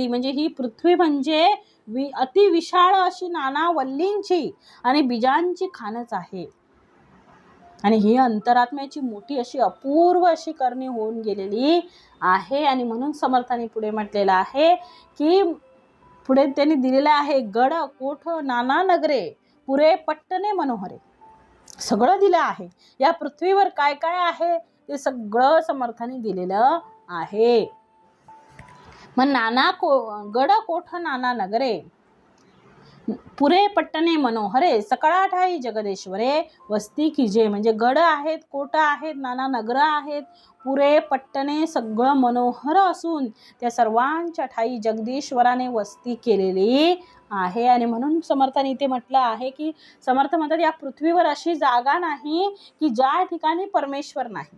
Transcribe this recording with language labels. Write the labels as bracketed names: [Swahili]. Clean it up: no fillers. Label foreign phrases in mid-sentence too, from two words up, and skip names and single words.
[Marathi] म्हणजे ही पृथ्वी म्हणजे अति विशाळ अशी नाना वल्लींची आणि बीजांची खाणच आहे. आणि ही अंतरात्म्याची मोठी अशी अपूर्व अशी करणी होऊन गेलेली आहे. आणि म्हणून समर्थाने पुढे म्हटलेलं आहे की पुढे त्यांनी दिलेलं आहे गड कोठ नाना नगरे, पुरे पट्टणे मनोहरे. सगळं दिलं आहे. या पृथ्वीवर काय काय आहे ते सगळं समर्थाने दिलेलं आहे. मग गड कोठ नाना नगरे, पुरे पट्टणे मनोहरे, सकळा ठाई जगदेश्वरे वस्ती कीजे. म्हणजे गड आहेत, कोट आहेत, नाना नगरं आहेत, पुरे पट्टणे सगळं मनोहर असून त्या सर्वांच्या ठाई जगदीश्वराने वस्ती केलेली आहे. आणि म्हणून समर्थाने इथे म्हटलं आहे की समर्थ म्हणतात या पृथ्वीवर अशी जागा नाही की ज्या ठिकाणी परमेश्वर नाही.